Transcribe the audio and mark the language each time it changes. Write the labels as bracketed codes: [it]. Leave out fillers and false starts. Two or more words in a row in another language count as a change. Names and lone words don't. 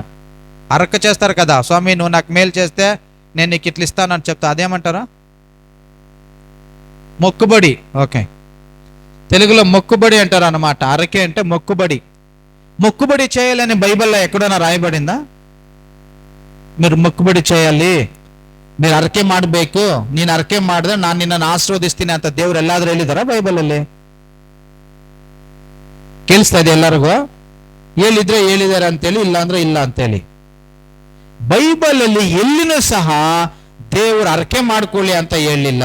[te] అరక చేస్తారు కదా, స్వామి నువ్వు నాకు మేలు చేస్తే నేను నీకు ఇట్లా ఇస్తానని చెప్తా, అదేమంటారా? మొక్కుబడి. ఓకే, తెలుగులో మొక్కుబడి అంటారు అన్నమాట. అరకే అంటే మొక్కుబడి. మొక్కుబడి చేయాలని బైబిల్లో ఎక్కడైనా రాయబడిందా? మీరు మొక్కుబడి చేయాలి, మీరు [kn] ಅರಕೆ ಮಾಡಬೇಕು, ನೀನು ಅರಕೆ ಮಾಡಿದ್ರೆ ನಾನು ನಿನ್ನನ್ನು ಆಶೀರ್ವದಿಸ್ತೀನಿ ಅಂತ ದೇವ್ರು ಎಲ್ಲಾದ್ರೂ ಹೇಳಿದಾರ ಬೈಬಲಲ್ಲಿ? ಕೇಳಿಸ್ತಾ ಇದೆ ಎಲ್ಲರಿಗೂ? ಹೇಳಿದ್ರೆ ಹೇಳಿದಾರೆ ಅಂತೇಳಿ, ಇಲ್ಲ ಅಂದ್ರೆ ಇಲ್ಲ ಅಂತೇಳಿ. ಬೈಬಲಲ್ಲಿ ಎಲ್ಲಿನೂ ಸಹ ದೇವರು ಅರಕೆ ಮಾಡ್ಕೊಳ್ಳಿ ಅಂತ ಹೇಳಿಲ್ಲ.